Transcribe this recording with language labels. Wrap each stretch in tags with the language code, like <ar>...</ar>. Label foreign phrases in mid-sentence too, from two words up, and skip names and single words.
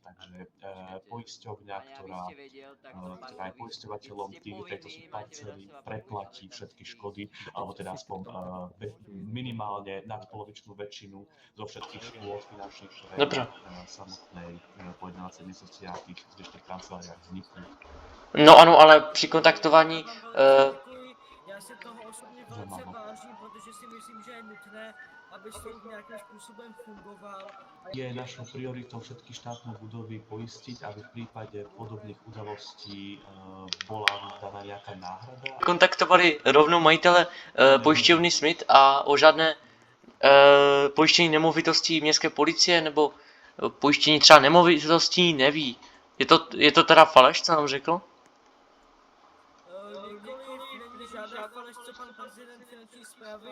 <sk>Takže poisťovňa, ktorá je poisťovateľom tejto subparcely, preplatí všetky škody, alebo teda aspoň minimálne nadpolovičnú väčšinu zo všetkých škôd finančných, ktoré Dobre. samotnej pojednávacej miestnosti a tých zvyšných kanceláriách vzniknú.</sk> <cs>No ano, ale při kontaktování... Děkuji. Já si toho osobně velice vážím, protože si myslím, že je nutné, aby soud nějakým způsobem fungoval.</cs> <sk>Je našou prioritou všetky štátne budovy poistiť, aby v prípade podobných udalostí bola daná nejaká náhrada.</sk> <cs>Kontaktovali rovnou majitele pojišťovny Smith a o žádné pojištění nemovitostí městské policie nebo pojištění třeba nemovitostí neví. Je to teda faleš, co nám řekl? Nikoliv není žádná faleš, co pan prezident finanční správy...</cs>